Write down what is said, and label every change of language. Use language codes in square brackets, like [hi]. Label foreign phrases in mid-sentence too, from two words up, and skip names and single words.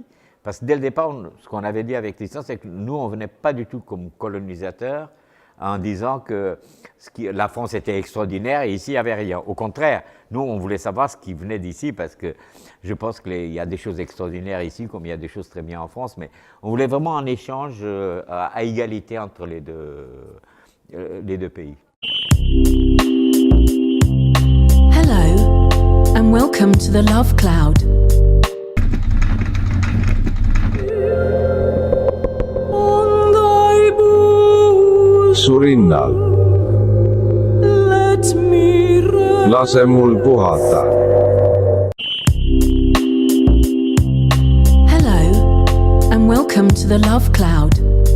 [fr] Parce que dès le départ, ce qu'on avait dit avec Christian, c'est que nous, on ne venait pas du tout comme colonisateurs en disant que la France était extraordinaire et ici, il n'y avait rien. Au contraire, nous, on voulait savoir ce qui venait d'ici parce que je pense qu'il y a des choses extraordinaires ici comme il y a des choses très bien en France, mais on voulait vraiment un échange à égalité entre les deux pays. [en] Hello and welcome to the Love Cloud. [et] Surinnal. Lase mul puhata. [en] Hello and welcome to the Love Cloud.